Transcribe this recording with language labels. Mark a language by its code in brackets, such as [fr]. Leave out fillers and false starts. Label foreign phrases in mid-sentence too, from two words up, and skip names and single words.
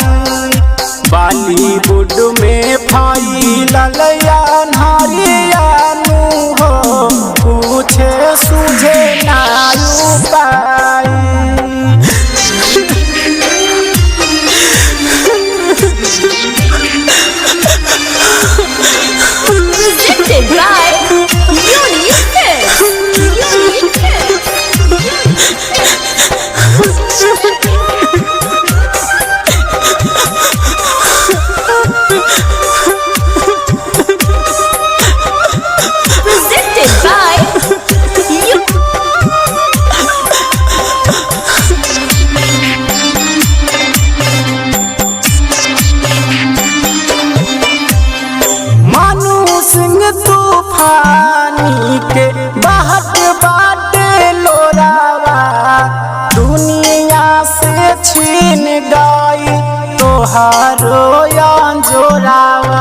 [bho] बॉलीवुड में फैलल अनहरिया नु हो पूछे सूझे ना उपाय। [en] Presented by Unique Kids. Unique Kids. Presented by [bho] मनु सिंह तूफानी के बहत बाटे लोरावा दुनिया से छीन गई तोहारो अंजोरावा।